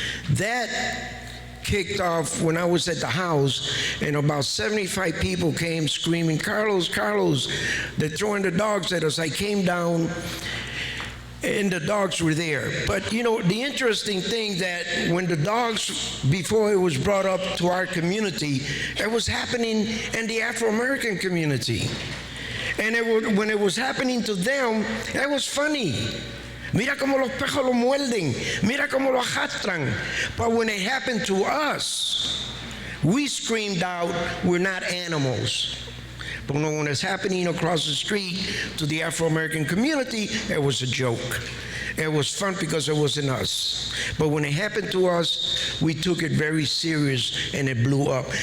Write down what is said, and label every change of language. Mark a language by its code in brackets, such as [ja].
[en] That kicked off when I was at the house, and about 75 people came screaming, "Carlos, Carlos," they're throwing the dogs at us. I came down, and the dogs were there. But you know, the interesting thing that when the dogs, before it was brought up to our community, it was happening in the Afro-American community. And when it was happening to them, it was funny. [es] Mira como los pejos lo muerden. Mira como lo arrastran. [en] But when it happened to us, we screamed out, "We're not animals." But when it's happening across the street to the Afro-American community, it was a joke. It was fun because it wasn't us. But when it happened to us, we took it very serious and it blew up.